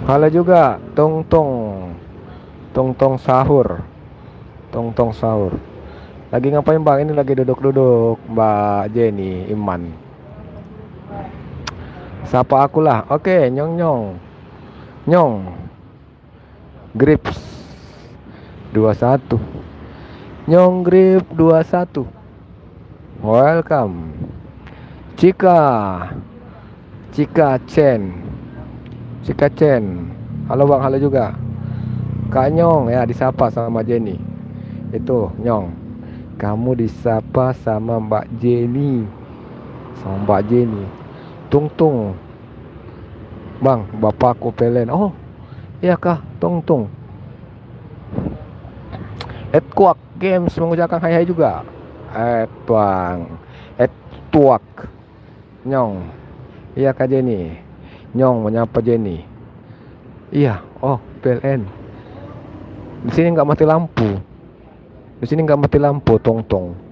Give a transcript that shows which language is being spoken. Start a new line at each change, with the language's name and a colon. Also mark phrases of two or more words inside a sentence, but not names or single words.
Indonesian: Halo juga, Tong Tong. Tong Tong sahur. Tong Tong sahur. Lagi ngapain bang? Ini lagi duduk-duduk, Mbak Jenny Iman. Sapa aku lah. Oke, nyong nyong. Nyong. Grips 21. Nyong grip 21. Welcome. Cika. Cika Chen. Cika Chen. Halo bang, halo juga. Kak Nyong ya disapa sama Jenny. Itu Nyong. Kamu disapa sama Mbak Jenny. Sama Mbak Jenny. Tung Tung. Bang, bapakku pelen. Oh, iya kah? Tung Tung. Edquak Games mengucapkan hai hai juga. Tuang. Tuak. Nyong. Iya Kak Jenny. Nyong menyapa Jenny. Iya, oh PLN. Di sini nggak mati lampu. Di sini nggak mati lampu, Tong Tong.